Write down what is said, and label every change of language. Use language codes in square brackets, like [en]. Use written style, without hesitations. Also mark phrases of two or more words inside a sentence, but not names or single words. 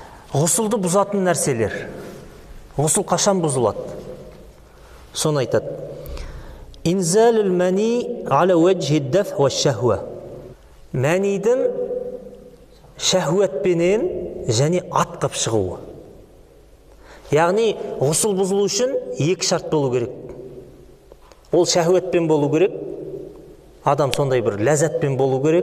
[kk] ғұсылды бұзатын нәрселер. Ғұсыл қашан бұзылады? Соны айтады. [ar] إنزال المني على وجه دفق وشهوة. [kk] Мәниден шахуатпенен және атқып шығуы. Яғни ғұсыл бұзылу үшін екі шарт болу керек. Ол шахуатпен болу керек. Адам сондай бір ләззатпен болу керек.